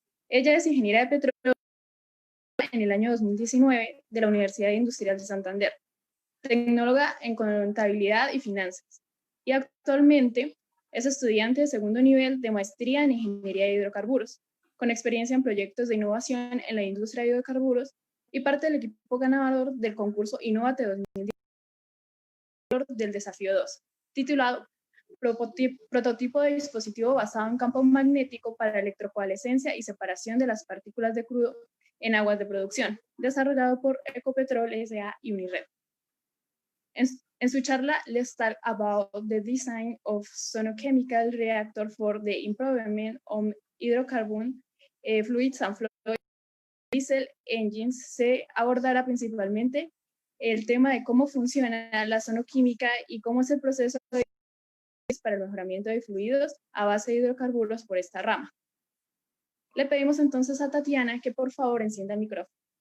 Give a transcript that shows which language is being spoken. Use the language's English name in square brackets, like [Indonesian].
[Spanish] Ella es ingeniera de petróleo en el año 2019 de la Universidad Industrial de Santander, tecnóloga en contabilidad y finanzas, y actualmente es estudiante de segundo nivel de maestría en ingeniería de hidrocarburos, con experiencia en proyectos de innovación en la industria de hidrocarburos y parte del equipo ganador del concurso Innovate 2010 del Desafío 2, titulado Prototipo de dispositivo basado en campo magnético para electrocoalescencia y separación de las partículas de crudo en aguas de producción, desarrollado por Ecopetrol S.A. y Unired. En su charla, [English] let's talk about the design of sonochemical reactor for the improvement of hydrocarbon fluids and fluid diesel engines. [Spanish] Se abordará principalmente el tema de cómo funciona la sonoquímica y cómo es el proceso de para el mejoramiento de fluidos a base de hidrocarburos por esta rama. Le pedimos entonces a Tatiana que por favor encienda el micrófono.